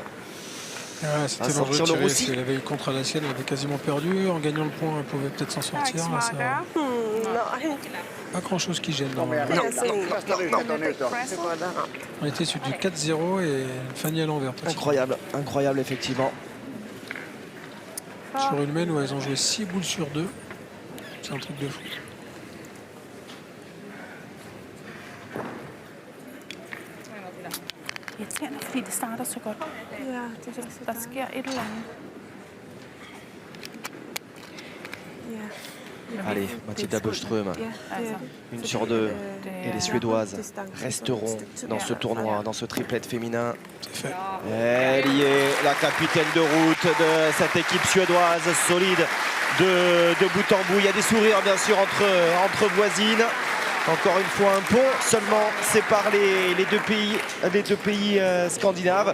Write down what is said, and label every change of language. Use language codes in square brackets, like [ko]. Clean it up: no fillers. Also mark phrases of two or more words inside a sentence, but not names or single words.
[fr] Ouais, c'était À dangereux sortir de le tirer. roussi. Si elle avait eu contre à la sienne, elle avait quasiment perdu. En gagnant le point, elle pouvait peut-être s'en sortir. Là, ça, [sv] Nej. [fr] pas grand-chose qui gêne. [sv] Kom igen. Kasta den. Kasta den ut, kasta den ut då. [da] Det går der ramt. [fr] On était sur du 4-0 et Fanny à l'envers. Incroyable, incroyable effectivement. Sur une main où elles ont joué 6 boules sur 2. C'est un truc de fou. [da] Irriterende, fordi det starter så godt. Ja, det er så Der sker et eller andet. Ja. [fr] Allez, Mathilda Bøstrøm, [da] Ja, det Altså, er det. [fr] une sur deux. [da] det [fr] Et les [da] er... [fr] Suédoises resteront dans ce tournoi, dans ce triplette féminin. C'est fait. Elle y est, la capitaine de route de cette équipe suédoise, solide de bout en bout. Il y a des sourires bien sûr entre voisines. Encore une fois un pont seulement sépare les deux pays scandinaves.